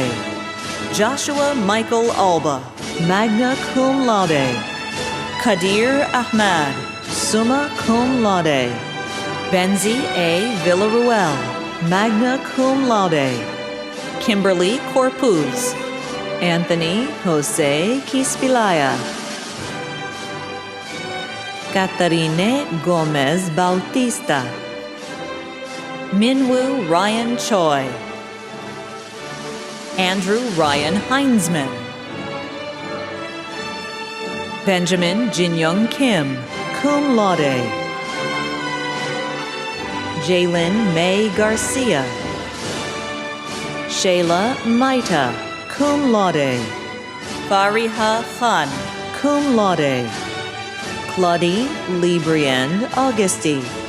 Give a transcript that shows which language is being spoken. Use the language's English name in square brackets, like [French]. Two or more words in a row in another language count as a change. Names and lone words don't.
[English] Joshua Michael Alba, [Latin] magna cum laude. [English] Kadir Ahmad, [Latin] summa cum laude. [English] Benzi A. Villaruel, [Latin] magna cum laude. [English] Kimberly Corpuz. Anthony Jose Quispilaya. Catarine Gomez Bautista. Minwoo Ryan Choi. Andrew Ryan Heinzman. Benjamin Jinyoung Kim, [Latin] cum laude. [English] Jaylin May Garcia. Shayla Maita, [Latin] cum laude. [English] Fariha Khan, [Latin] cum laude. [English] Claudie Libriand Augusti.